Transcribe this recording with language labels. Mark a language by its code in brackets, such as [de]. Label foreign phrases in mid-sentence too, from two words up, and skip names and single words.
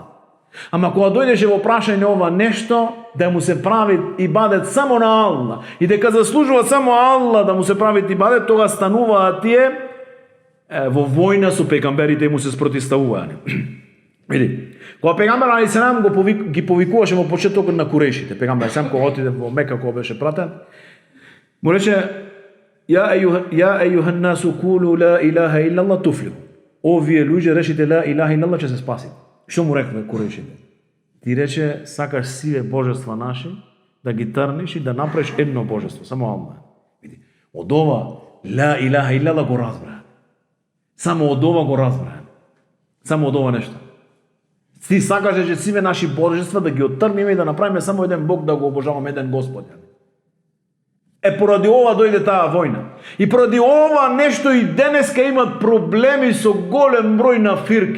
[mk] Ама кога дојдеше во прашање ова нешто, да му се прави ибадет само на Аллах, и дека заслужува само Аллах да му се прави ибадет, тога стануваат тие во војна со пегамберите и му се спротивставуваат. Види, кога пегамбер алейхиссалам ги повикуваше во почетокот на курејшите, пегамбер алейхиссалам кога отиде во Мека, кога беше пратен, му рече: [ar] "يا أيها الناس قولوا لا إله إلا الله تفلحوا." [mk] О вие луѓе, речите [ar] لا إله إلا الله, [mk] ќе се спасите. Што му рекве курејшите? Ти рече: "Сакаш сиве божества наши да ги трниш и да направиш едно божество, само Аллах." Види, од ова [ar] لا إله إلا الله [mk] го разбра. Само од ова го разбра. Само од ова нешто. Ти сакаш че сиве наши божества да ги оттрниме и да направиме само еден Бог, да го обожаваме, еден Господ. Поради ова дојде таа војна. И поради ова нешто и денеска имат проблеми со голем број на фирки.